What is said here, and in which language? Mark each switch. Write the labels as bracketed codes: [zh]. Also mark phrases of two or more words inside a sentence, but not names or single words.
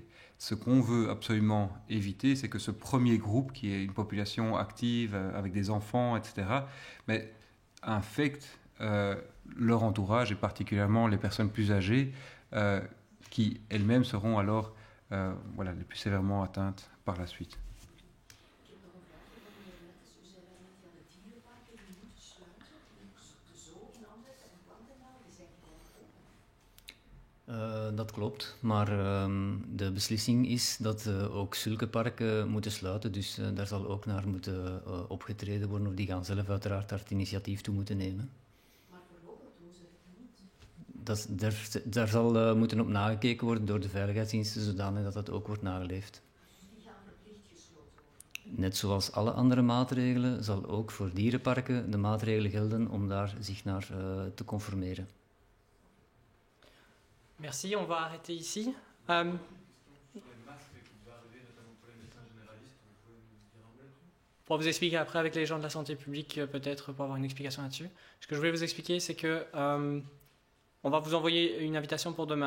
[fr] Ce qu'on veut absolument éviter, c'est que ce premier groupe, qui est une population active, avec des enfants, etc., mais infectent leur entourage et particulièrement les personnes plus âgées qui elles-mêmes seront alors les plus sévèrement atteintes par la suite. [nl] Dat klopt, maar de beslissing is dat ook zulke parken moeten sluiten. Dus daar zal ook naar moeten opgetreden worden, of die gaan zelf uiteraard daar het initiatief toe moeten nemen. Maar voorlopig doen ze het niet? Daar zal moeten op nagekeken worden door de veiligheidsdiensten, zodanig dat dat ook wordt nageleefd. Die gaan verplicht gesloten worden? Net zoals alle andere maatregelen zal ook voor dierenparken de maatregelen gelden om daar zich naar te conformeren. [fr] Merci, on va arrêter ici. Pour vous expliquer après avec les gens de la santé publique, peut-être pour avoir une explication là-dessus. Ce que je voulais vous expliquer, c'est que on va vous envoyer une invitation pour demain.